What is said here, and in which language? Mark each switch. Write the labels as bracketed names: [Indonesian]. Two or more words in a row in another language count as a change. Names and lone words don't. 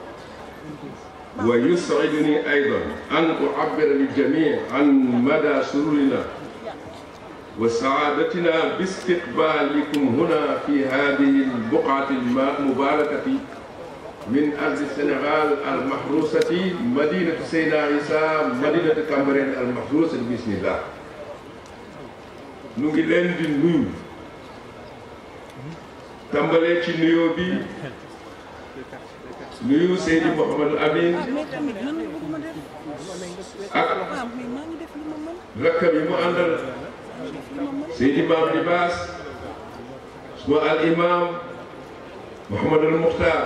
[Arabic] ويسعدني أيضا أن أعبر للجميع عن مدى سرورنا وسعادتنا باستقبالكم هنا في هذه البقعة المباركة من أرض السنغال المحروسة مدينة سيدنا عيسى مدينة كامبرين المحروسة بسم الله. [Wolof] ñu ngi leen di nuyu tàmbalee ci nuyoo bi nuyu Seydi Mouhamadou Amin ak rakkam yi mu àndal Seydi Maam Libaas suma al imam Mouhamadou Muxtaar.